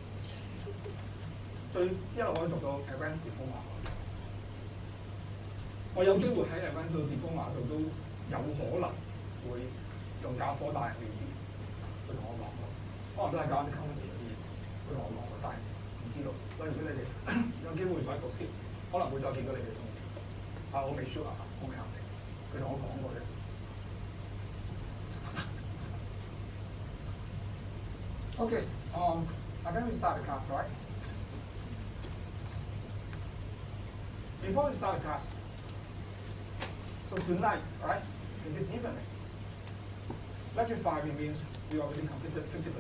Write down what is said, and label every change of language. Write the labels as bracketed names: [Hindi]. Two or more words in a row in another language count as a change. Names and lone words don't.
[Cantonese] 一路可以讀到 [English] advanced diploma， [Cantonese] 我有機會喺 [English] advanced diploma [Cantonese] 度都有可能會做教科，但係未知。佢同我講過，可能都係教啲 company 嗰啲嘢，佢同我講過，但係唔知道。所以如果你哋有機會再讀先，可能會再見到你哋中意。我未 sure 啊，我未肯定。佢同我講過嘅。 [English] Okay, I think we start the class, right? Before we start the class, so tonight, right, in this evening, lecture 5 it means we already completed 50%.